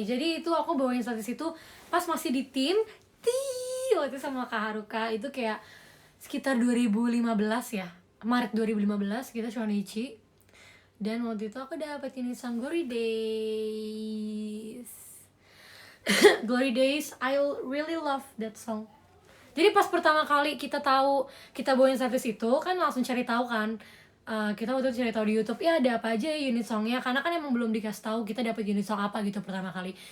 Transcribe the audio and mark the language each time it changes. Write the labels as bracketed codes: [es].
[id] Jadi itu aku bawain setlist itu pas masih di tim waktu itu sama Kak Haruka. Itu kayak sekitar 2015 ya, Maret 2015 kita Shonichi. Dan waktu itu aku dapet ini song Glory Days. [en] Glory Days, I really love that song. [id] Jadi pas pertama kali kita tahu kita bawain setlist itu kan langsung cari tahu kan. Kita waktu itu cari tahu di YouTube ya ada apa aja unit songnya, karena kan emang belum dikasih tahu kita dapat unit song apa gitu pertama kali.